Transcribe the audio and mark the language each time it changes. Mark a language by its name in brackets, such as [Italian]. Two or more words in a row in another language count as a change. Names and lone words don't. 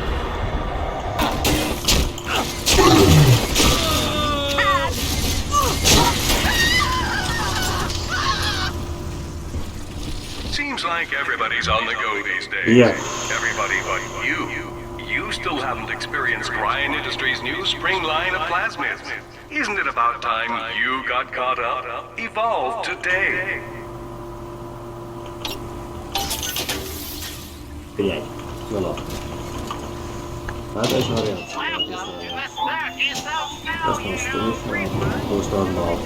[English] Seems like everybody's on the go these days. Yeah. Everybody but you. You still haven't experienced Ryan Industries' new spring line of plasmids. Isn't it about time you got caught up? Evolve today. [Russian] Блять. Ну ладно. Опять вариант. [Latvian] Būs normāli.